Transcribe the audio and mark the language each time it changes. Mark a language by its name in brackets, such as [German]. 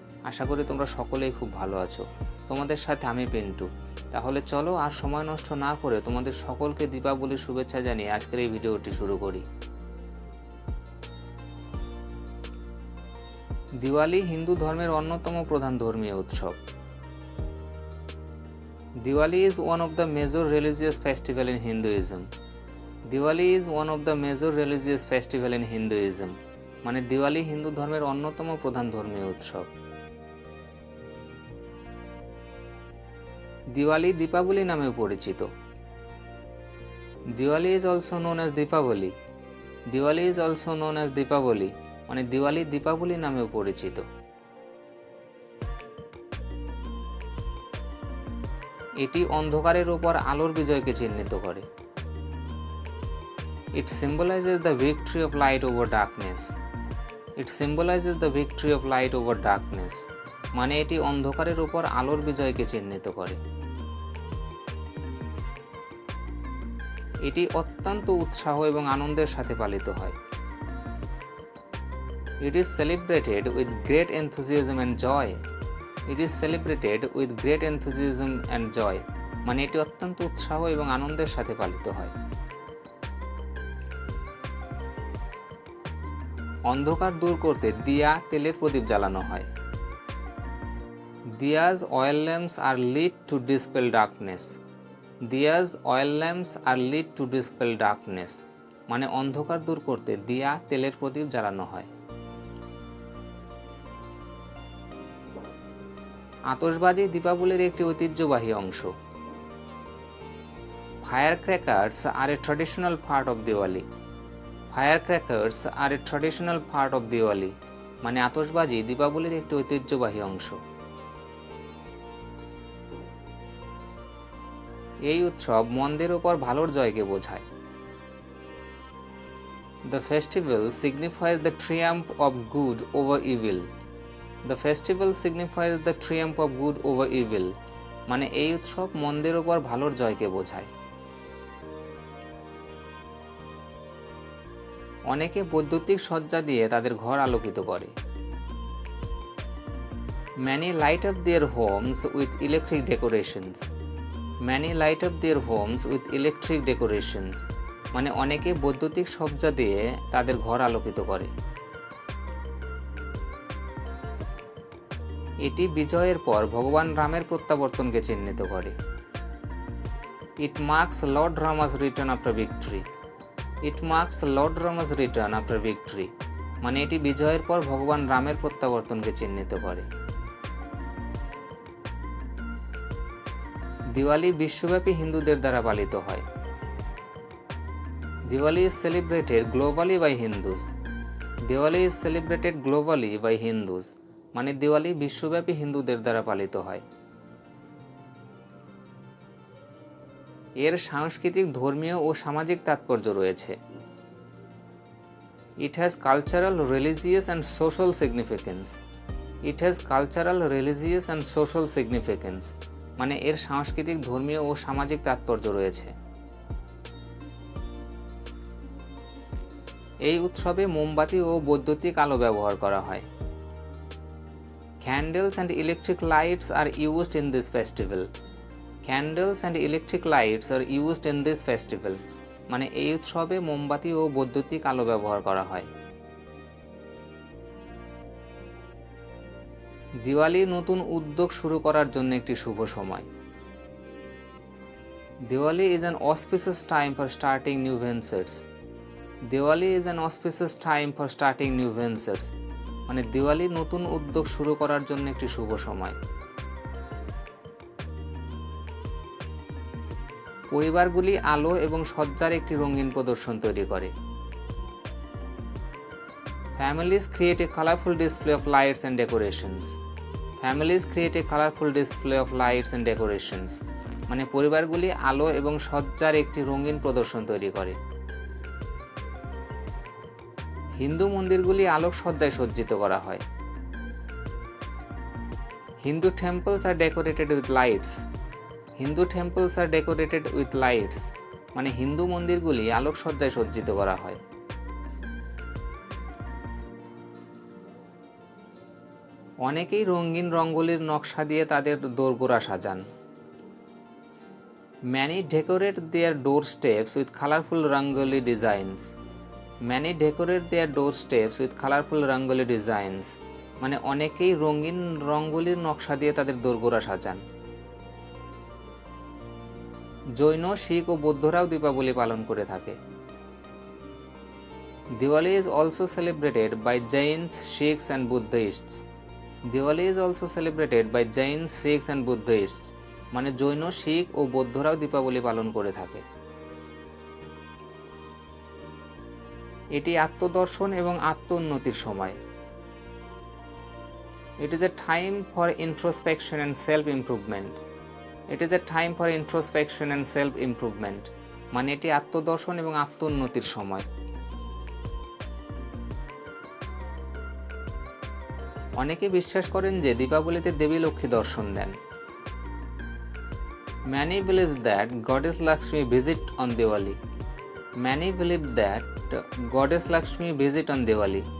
[Bangla] আশা করি তোমরা সকলেই খুব ভালো আছো। তোমাদের সাথে আমি পিন্টু। তাহলে চলো আর সময় নষ্ট না করে তোমাদের সকলকে দীপাবলির শুভেচ্ছা জানিয়ে আজকের এই ভিডিওটি শুরু করি। দিওয়ালি হিন্দু ধর্মের অন্যতম প্রধান ধর্মীয় উৎসব। [English] Diwali is one of the major religious festival in Hinduism. Diwali is one of the major religious festival in Hinduism. [Bangla] মানে দিওয়ালি হিন্দু ধর্মের অন্যতম প্রধান ধর্মীয় উৎসব। দিওয়ালি দীপাবলি নামেও পরিচিত। [English] Diwali is also known as Deepavali. [Bangla] Diwali [English] is also known as [Bangla] Deepavali মানে দিওয়ালি দীপাবলি নামেও পরিচিত। এটি অন্ধকারের উপর আলোর বিজয়কে চিহ্নিত করে। [English] It symbolizes the victory of light over darkness. It symbolizes the victory of light over darkness. [Bangla] মানে এটি অন্ধকারের উপর আলোর বিজয়কে চিহ্নিত করে। এটি অত্যন্ত উৎসাহ এবং আনন্দের সাথে পালিত হয়। [English] It is celebrated with great enthusiasm and joy. It is celebrated with great enthusiasm and joy. [Bangla] মানে এটি অত্যন্ত উৎসাহ এবং আনন্দের সাথে পালিত হয়। অন্ধকার দূর করতে দিয়া তেলের প্রদীপ জ্বালানো হয়। [English] Diya's oil lamps are lit to dispel darkness. Diya's oil lamps are lit to dispel darkness. [Bangla] মানে অন্ধকার দূর করতে দিয়া তেলের প্রদীপ জ্বালানো হয়। আতশবাজি দীপাবলির একটি ঐতিহ্যবাহী অংশ। [English] Firecrackers are a traditional part of Diwali. Firecrackers are a traditional part of Diwali. [Bangla] মানে আতশবাজি দীপাবলির একটি ঐতিহ্যবাহী অংশ। এই উৎসব মন্দের উপর ভালোর জয়কে বোঝায়। [English] The festival signifies the triumph of good over evil. The festival signifies the triumph of good over evil. [Bangla] মানে এই উৎসব মন্দের উপর ভালোর জয়কে বোঝায়। অনেকে বৈদ্যুতিক সজ্জা দিয়ে তাদের ঘর আলোকিত করে। [English] Many light up their homes with electric decorations. Many light up their homes with electric decorations. [Bangla] মানে অনেকে বৈদ্যুতিক সজ্জা দিয়ে তাদের ঘর আলোকিত করে। এটি বিজয়ের পর ভগবান রামের প্রত্যাবর্তনকে চিহ্নিত করে। [English] It marks Lord Rama's return after victory. It marks Lord Rama's return after victory. [Bangla] মানে এটি বিজয়ের পর ভগবান রামের প্রত্যাবর্তনকে চিহ্নিত করে। দিওয়ালি বিশ্বব্যাপী হিন্দুদের দ্বারা পালিত হয়। [English] Diwali is celebrated globally by Hindus. Diwali is celebrated globally by Hindus. [Bangla] মানে দিওয়ালি বিশ্বব্যাপী হিন্দুদের দ্বারা পালিত হয়। এর সাংস্কৃতিক, ধর্মীয় ও সামাজিক তাৎপর্য রয়েছে। [English] It has cultural, religious and social significance. It has cultural, religious and social significance. [Bangla] মানে এর সাংস্কৃতিক, ধর্মীয় ও সামাজিক তাৎপর্য রয়েছে। এই উৎসবে মোমবাতি ও বৈদ্যুতিক আলো ব্যবহার করা হয়। [English] Candles and electric lights are used in this festival. Candles and electric lights are used in this festival. [Bangla] মানে এই উৎসবে মোমবাতি ও বৈদ্যুতিক আলো ব্যবহার করা হয়। দিওয়ালি নতুন উদ্যোগ শুরু করার জন্য একটি শুভ সময়। [English] Diwali is an auspicious time for starting new ventures. Diwali is an auspicious time for starting new ventures. [Bangla] মানে দিওয়ালি নতুন উদ্যোগ শুরু করার জন্য একটি শুভ সময়। পরিবারগুলি আলো এবং সজ্জার একটি রঙিন প্রদর্শন তৈরি করে। [English] Families create a colorful display of lights and decorations. Families create a colorful display of lights and decorations. [Bangla] মানে পরিবারগুলি আলো এবং সজ্জার একটি রঙিন প্রদর্শন তৈরি করে। হিন্দু মন্দিরগুলি আলোকসজ্জায় সজ্জিত করা হয়। [English] Hindu temples are decorated with lights. Hindu temples are decorated with lights, [Bangla] মানে হিন্দু মন্দিরগুলি আলোকসজ্জায় সজ্জিত করা হয়। অনেকেই রঙিন রঙ্গোলির নকশা দিয়ে তাদের দোরগোড়া সাজান। [English] Many decorate their doorsteps with colorful rangoli designs. Many decorate their doorsteps with colorful rangoli designs. [Bangla] মানে অনেকেই রঙিন রঙ্গোলির নকশা দিয়ে তাদের দোরগোড়া সাজান। জৈন, শিখ ও বৌদ্ধরাও দীপাবলি পালন করে থাকে। [English] Diwali is also celebrated by Jains, Sikhs and Buddhists. Diwali is also celebrated by Jains, Sikhs and Buddhists. [Bangla] মানে জৈন, শিখ ও বৌদ্ধরাও দীপাবলি পালন করে থাকে। এটি আত্মদর্শন এবং আত্ম-উন্নতির সময়। [English] It is a time for introspection and self-improvement. It is a time for introspection and self-improvement. [Bangla] মানে এটি আত্মদর্শন এবং আত্ম-উন্নতির সময়। অনেকে বিশ্বাস করেন যে দীপাবলিতে দেবী লক্ষ্মী দর্শন দেন। [English] Many believe that Goddess Lakshmi visit on Diwali. Many believe that Goddess Lakshmi visit on Diwali.